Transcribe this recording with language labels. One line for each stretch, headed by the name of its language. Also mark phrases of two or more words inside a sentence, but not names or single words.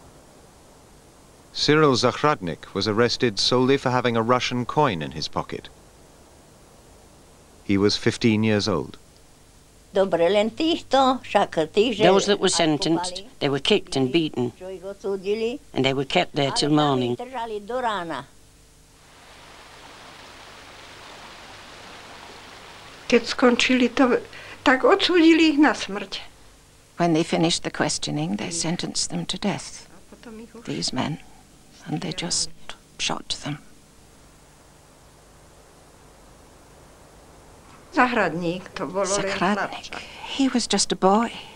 English: Cyril Zahradnik was arrested solely for having a Russian coin in his pocket. He was 15 years old. Those that were sentenced, they were kicked and beaten, and they were kept there till morning.
Slovak: Keď skončili to, tak odsúdili ich na smrť.
English: When they finished the questioning, they sentenced them to death, these men, and they just shot them. Zahradnik, he was just a boy.